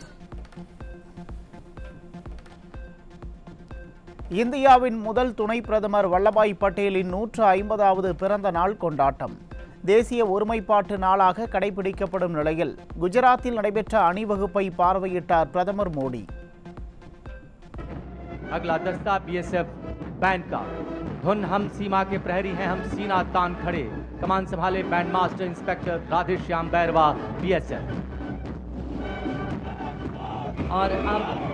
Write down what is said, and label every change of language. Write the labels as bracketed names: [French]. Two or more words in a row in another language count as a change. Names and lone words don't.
[Tamil] இந்தியாவின் முதல் துணை பிரதமர் வல்லபாய் பட்டேலின் 150வது பிறந்த நாள் கொண்டாட்டம் தேசிய ஒருமைப்பாட்டு நாளாக கடைபிடிக்கப்படும் நிலையில் குஜராத்தில் நடைபெற்ற அணிவகுப்பை பார்வையிட்டார் பிரதமர் மோடி. [Hindi] अगला दस्ता बीएसएफ बैंड का धुन हम सीमा के प्रहरी हैं, हम सीना तान खड़े. कमान संभाले बैंड मास्टर इंस्पेक्टर राधेश्याम बैरवा बीएसएफ. और अब